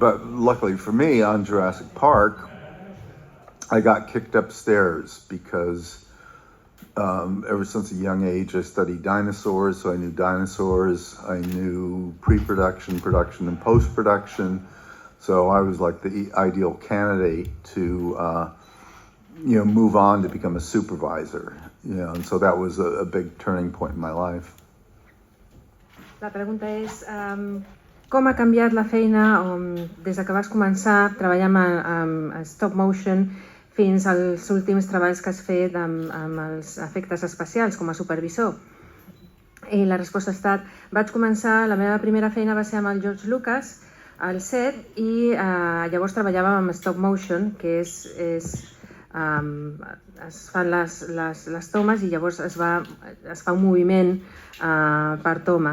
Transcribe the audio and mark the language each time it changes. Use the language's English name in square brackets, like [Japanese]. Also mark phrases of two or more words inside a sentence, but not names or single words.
[English] But luckily for me, on Jurassic Park, I got kicked upstairs because ever since a young age, I studied dinosaurs, so I knew dinosaurs, I knew pre-production, production, and post-production. So I was like the ideal candidate to, move on to become a supervisor. And so that was a big turning point in my life. [Catalan] La pregunta és com ha canviat la feina des que vas començar a treballar amb [English] stop motion [Catalan] fins als últims treballs que has fet amb els efectes especials com a supervisor. I la resposta ha estat, la meva primera feina va ser amb el George Lucas al set i llavors treballàvem amb [English] stop motion, [Catalan] que es fan les tomes i llavors es fa un moviment per toma.